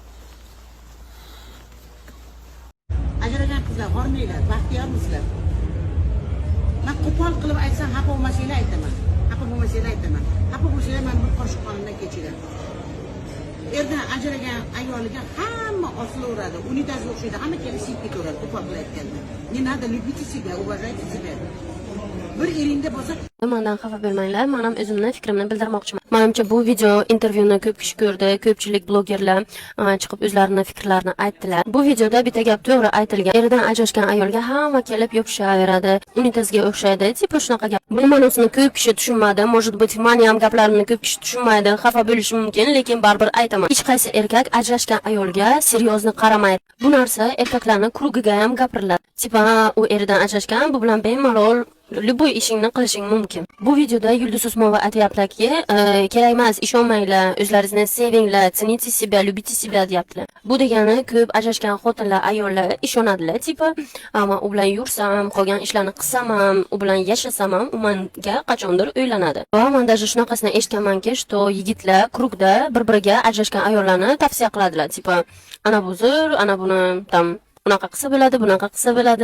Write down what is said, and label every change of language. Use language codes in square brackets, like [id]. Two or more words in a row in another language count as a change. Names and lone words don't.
[uz] Ajragan qizlar hormanglar, baxtiyormisizlar? Men qo'pol qilib aytsam, xafa bo'lmasanglar aytaman. Xafa bo'lsanglar men bir qoshiq qonimdan kechiring. Erdan ajragan ayoliga hamma osilaveradi, unitazga o'xshaydi, hamma kelib siyib ketaveradi qo'pol qilayotganda. [ru] Не надо любите себя, уважайте себя. [uz] Bir eringda bo'lsa Mendan xafa bo'lmanglar, men ham o'zimni fikrimni bildirmoqchiman. Menimcha bu video intervyuni ko'p kishi ko'rdi, ko'pchilik blogerlar chiqib o'zlarining fikrlarini aytdilar. Bu videoda bitta gap to'g'ri aytilgan. Eridan ajrashgan ayolga hamma kelib yopishaveradi, unitazga o'xshaydi, tipa shunaqa gap. Buni ma'nosini ko'p kishi tushunmadi, [ru] может быть, [uz] meni ham gaplarimni ko'p kishi tushunmaydi, xafa bo'lishi mumkin, lekin baribir aytaman. Hech qaysi erkak ajrashgan ayolga seryozni qaramaydi. Bu narsa erkaklarning krugiga ham gapiriladi. Tipa u eridan ajrashgan, bu bilan bemalol любой ishingni qilishing mumkin. Bu videoda Yulduz Usmonova aytayaptiki, kerak emas, ishonmanglar, o'zlaringizni sevinglar, [ru] цените себя, любите себя deyaptilar. [uz] Bu degani ko'p ajrashgan xotinlar, ayollar ishonadilar, tipa, "Ammo u bilan yursam, qolgan ishlarni qilsam ham, u bilan yashasam ham, u menga qachondir uylanadi." Va men даже shunaqasini eshitganmanki, что yigitlar krugda bir-biriga ajrashgan ayollarni tavsiya qiladilar, tipa, "Ana bu zo'r, ana buni tam unaqa qilsa bo'ladi, bunaqa qilsa bo'ladi."